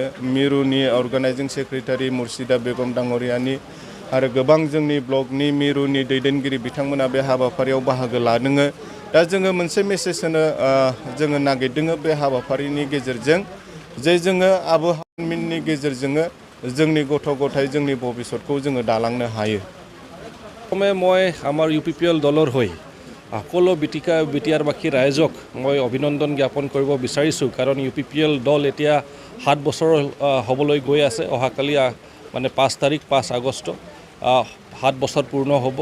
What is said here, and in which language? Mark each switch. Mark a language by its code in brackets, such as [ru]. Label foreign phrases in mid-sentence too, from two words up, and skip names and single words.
[brx] मिरुनि [en] organizing secretary [brx] मुर्शिदा बेगम दाङ'रियानि आरो गोबां जोंनि ब्लकनि मिरुनि दैदेनगिरि बिथांमोना बे हाबाफारियाव बाहागो लादों। दा जोङो मोनसे मेसेज होनो जोङो नागिरदों बे हाबाफारिनि गेजेरजों जे जोङो आबहावानि गेजेरजों जोंनि गथ' गथाय जोंनि भबिष्यतखौ जोङो दालांनो हायो। [as] মই আমাৰ ইউপিপিএল দলৰ হৈ সকলো বিটিআৰবাসী ৰাইজক মই অভিনন্দন জ্ঞাপন কৰিব বিচাৰিছোঁ। কাৰণ ইউপিপিএল দল এতিয়া 7 বছৰ হ'বলৈ গৈ আছে। অহাকালি মানে 5 আগষ্ট 7 বছৰ পূৰ্ণ হ'ব।